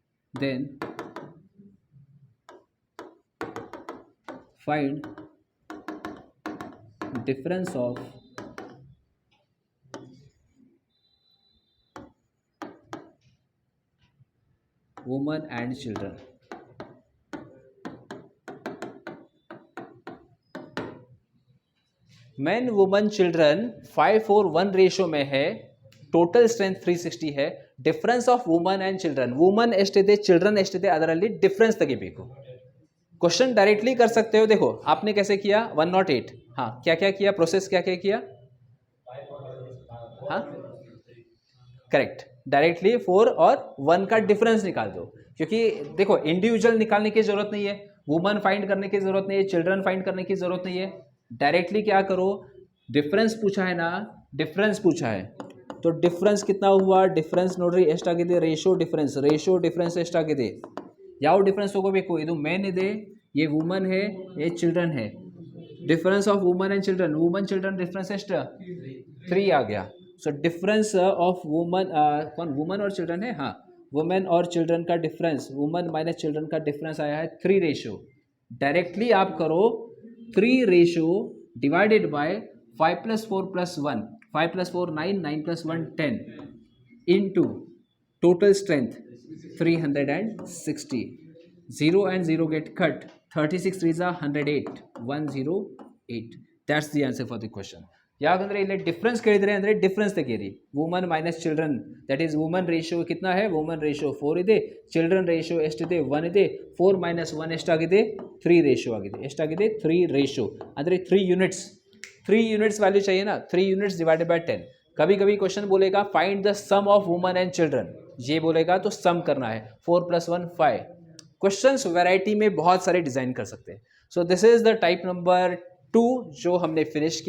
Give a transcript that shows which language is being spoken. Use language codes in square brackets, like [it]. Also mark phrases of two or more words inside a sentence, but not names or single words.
[en] then find difference of women and children. man woman children [hi] 5:1 रेशियो में है, [en] total strength 360 है. difference of women and children, [kn] ವುಮನ್ ಎಷ್ಟಿದೆ ಚಿಲ್ಡ್ರನ್ ಎಷ್ಟಿದೆ ಅದರಲ್ಲಿ ಡಿಫರೆನ್ಸ್ ತೆಗಿಬೇಕು. [hi] क्वेश्चन डायरेक्टली कर सकते हो. देखो आपने कैसे किया 108. हाँ क्या क्या किया, प्रोसेस क्या क्या किया. हाँ करेक्ट, डायरेक्टली 4 और 1 का डिफरेंस निकाल दो. क्योंकि देखो इंडिविजुअल निकालने की जरूरत नहीं है, वुमन फाइंड करने की जरूरत नहीं है, चिल्ड्रन फाइंड करने की जरूरत नहीं है. डायरेक्टली क्या करो, डिफरेंस पूछा है ना, डिफरेंस पूछा है तो डिफरेंस कितना हुआ, डिफरेंस [kn] ನೋಡ್ರಿ ಎಷ್ಟಾಗಿದೆ, ರೇಷೋ ಡಿಫರೆನ್ಸ್ ಎಷ್ಟಾಗಿದೆ. [hi] ಯಾವ ಡಿಫರೆನ್ಸ್ ಹೋಗಬೇಕು, ಇದು ಮೇನ್ ಇದೆ, ये वुमन है, ये चिल्ड्रन है. [en] difference of women and children, women children difference ಎಷ್ಟು 3 [hi] आ गया. [en] so difference of women, [hi] कौन वुमन और चिल्ड्रन है, हाँ वुमेन और चिल्ड्रन का डिफरेंस, [en] women minus children [hi] का डिफरेंस आया है 3 रेशो. [en] directly [hi] आप करो [en] 3 ratio divided by 5 + 4 + 1, 5 + 4 9, 9 + 1 10 into total strength 360. 0 and 0 get cut, 36 3s are 108, 108. That's the answer for the question. [kn] ಯಾಕಂದರೆ ಇಲ್ಲಿ ಡಿಫ್ರೆನ್ಸ್ ಕೇಳಿದರೆ ಅಂದರೆ ಡಿಫ್ರೆನ್ಸ್ ತೆಗೀರಿ. [en] women minus children, that is women ratio [hi] कितना है, [kn] ವುಮನ್ ರೇಷಿಯೋ 4 ಇದೆ, ಚಿಲ್ಡ್ರನ್ ರೇಷಿಯೋ ಎಷ್ಟಿದೆ 1 ಇದೆ, 4 - 1 ಎಷ್ಟಾಗಿದೆ 3 ರೇಷಿಯೋ ಆಗಿದೆ. ಎಷ್ಟಾಗಿದೆ 3 ರೇಷಿಯೋ ಅಂದರೆ 3 यूनिट्स. [hi] 3 [en] यूनिट्स वैल्यू [hi] चाहिए ना, 3 यूनिट्स [en] डिवाइडेड बाय [hi] 10. कभी कभी क्वेश्चन बोलेगा [en] फाइंड द सम ऑफ वुमन एंड चिल्ड्रन, [hi] ये बोलेगा तो सम करना है. 4 + 1 5. क्वेश्चंस वैरायटी में बहुत सारे डिज़ाइन कर सकते हैं. [en] so this is the type number 2 [hi] जो हमने फिनिश किया.